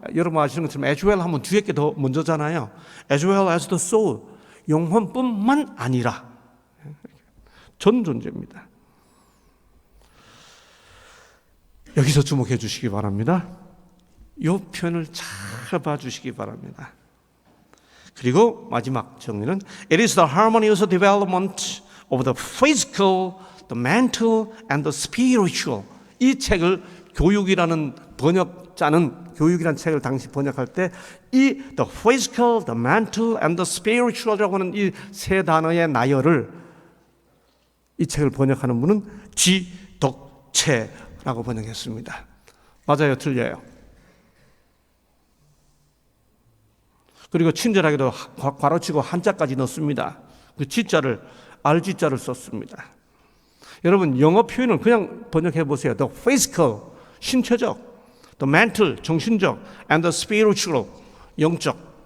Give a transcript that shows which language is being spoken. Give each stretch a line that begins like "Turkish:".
Korean: 여러분 아시는 것처럼
English: as well
Korean: 하면 뒤에 게 더 먼저잖아요.
English: as well as the soul.
Korean: 영혼뿐만 아니라 전 존재입니다. 여기서 주목해 주시기 바랍니다. 이 표현을 잘 봐주시기 바랍니다. 그리고 마지막 정리는
English: It is the harmonious development of the physical, the mental and the spiritual.
Korean: 이 책을 교육이라는 번역자는 교육이라는 책을 당시 번역할 때 이
English: the physical, the mental and the spiritual
Korean: 이라고 하는 이 세 단어의 나열을 이 책을 번역하는 분은 지덕체라고 번역했습니다. 맞아요, 틀려요? 그리고 친절하게도 괄호치고 한자까지 넣습니다. 그 지자를 R지자를 썼습니다. 여러분 영어 표현을 그냥 번역해 보세요.
English: The physical,
Korean: 신체적,
English: the mental,
Korean: 정신적,
English: and the spiritual,
Korean: 영적.